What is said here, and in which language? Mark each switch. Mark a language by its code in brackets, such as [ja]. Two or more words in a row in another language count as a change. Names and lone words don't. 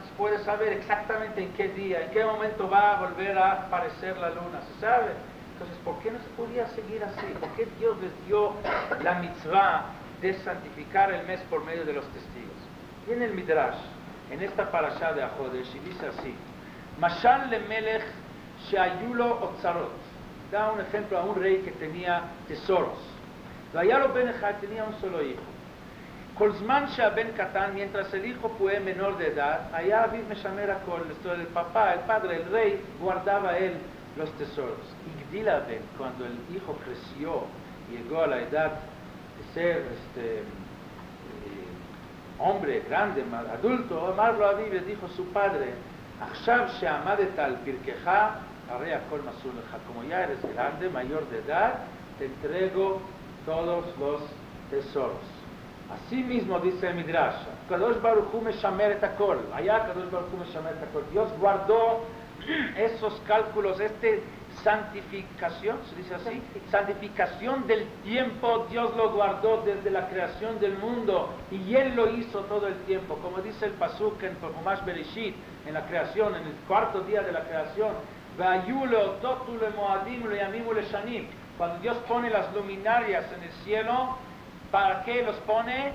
[es] Se puede saber exactamente en qué día, en qué momento va a volver a aparecer la luna, se sabe. Entonces, ¿por qué no se podía seguir así? ¿Por qué Dios les dio la mitzvah de santificar el mes por medio de los testigos? Viene el Midrash, en esta parashá de HaJodesh, y dice así: [he] משל למלך שהיו לו אוצרות. [es] Da un ejemplo a un rey que tenía tesoros. [he] והיה לו בן אחד, [es] tenía un solo hijo. [he] כל זמן שהבן קטן, [es] mientras el hijo fue menor de edad, [he] היה אביו משמר הכל, [es] el papá, el padre, el rey, guardaba él los tesoros. [he] הגדיל הבן, [es] cuando el hijo creció, llegó a la edad de ser hombre grande, adulto, [he] אמר לו אביו, [es] le dijo su padre: [he] עכשיו שעמדת על פרקך הרי הכל מסור לך. [es] Como ya eres grande, mayor de edad, te entrego todos los tesoros. Así mismo dice el Midrash, [he] קדוש ברוך הוא משמר את הכל, היה קדוש ברוך הוא משמר את הכל. [es] Dios guardó esos cálculos, santificación, se dice así, santificación del tiempo, Dios lo guardó desde la creación del mundo y Él lo hizo todo el tiempo, como dice el Pasuk en Humash Bereshit, en la creación, en el cuarto día de la creación, cuando Dios pone las luminarias en el cielo, ¿para qué los pone?